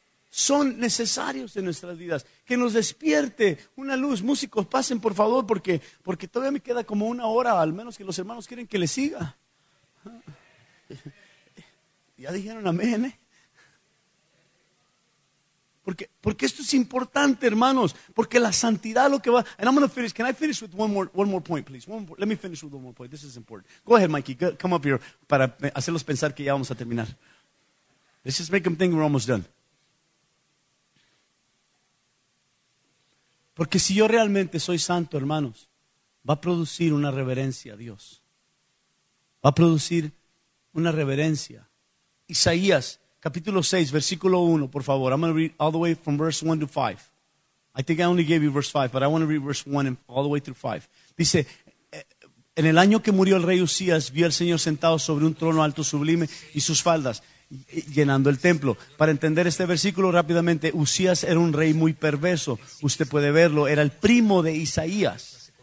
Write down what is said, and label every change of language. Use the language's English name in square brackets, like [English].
[Spanish] Son necesarios en nuestras vidas. Que nos despierte una luz. Músicos, pasen por favor, porque todavía me queda como una hora, al menos que los hermanos quieren que le siga. Ya dijeron amén, Porque esto es importante, hermanos. Porque la santidad lo que va. [English] And I'm going to finish. Can I finish with one more point, please? Let me finish with one more point. This is important. Go ahead, Mikey. Come up here [Spanish] para hacerlos pensar que ya vamos a terminar. [English] Let's just make them think we're almost done. [Spanish] Porque si yo realmente soy santo, hermanos, va a producir una reverencia a Dios. Va a producir una reverencia. Isaías, capítulo 6, versículo 1, por favor. [English] I'm going to read all the way from verse 1 to 5. I think I only gave you verse 5, but I want to read verse 1 and all the way through 5. [Spanish] Dice, en el año que murió el rey Usías, vio al Señor sentado sobre un trono alto sublime y sus faldas llenando el templo. Para entender este versículo rápidamente, Usías era un rey muy perverso. Usted puede verlo, era el primo de Isaías.